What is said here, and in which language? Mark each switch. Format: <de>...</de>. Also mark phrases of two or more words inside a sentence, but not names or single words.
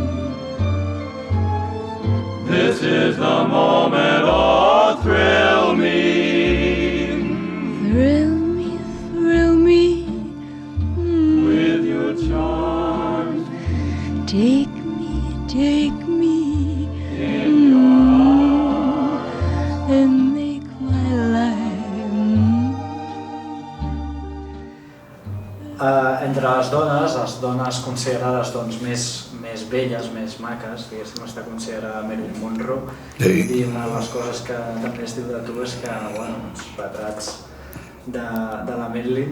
<en>This is the moment, oh, thrill me. Thrill me, with your charms. take me in your arms. and make my life.</en> <ca>Entre les dones considerades doncs, més belles, més maques, diguéssim, està considerada Marilyn Monroe. Sí. I una de les coses que també es diu de tu és que, bueno, uns retrats de la Marilyn.</ca>